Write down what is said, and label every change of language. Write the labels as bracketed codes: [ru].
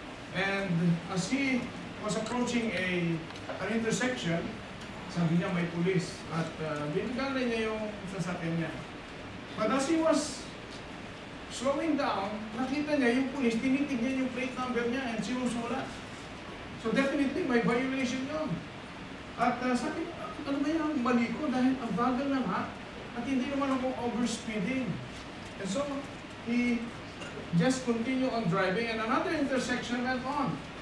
[tl] And as he was approaching an intersection, sabi niya may pulis at binagalan niya yung sasakyan niya. But as he was slowing down, nakita niya yung pulis, tinitignan yung plate number niya and sinusulat. So definitely may violation yun. At sabi niya, ano ba yung mali ko dahil ang bagal na nga at hindi naman ako overspeeding. [en] And so he just continued on driving and another intersection went on.